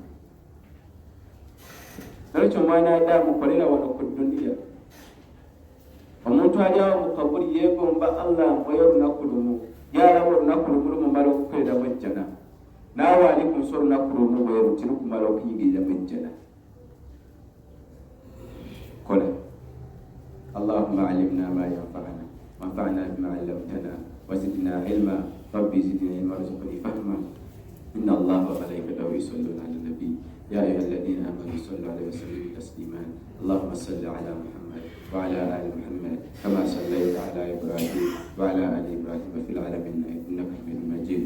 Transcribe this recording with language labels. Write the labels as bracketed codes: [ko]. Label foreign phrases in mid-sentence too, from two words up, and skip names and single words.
[lg] Nolwekyo mwanadamu kolera wano ku duniya. Omuntu ali awo mu kabuli yeegomba Allah mpoye olunaku lumu, yalaba olunaku lumu lumumala okukoleramu ejjana, naawe ali ku nsi olunaku lumu bwe luti lukumala okuyigiriramu ejjana. Kola. [ar] اللهم علمنا ما ينفعنا وانفعنا بما علمتنا وزدنا علما ربي زدني علما وارزقني فهما. إن الله وملائكته يصلون على النبي يا أيها الذين آمنوا صلوا عليه وسلموا تسليما. اللهم صل على محمد وعلى آل محمد كما صليت على إبراهيم وعلى آل إبراهيم في العالمين إنك حميد مجيد.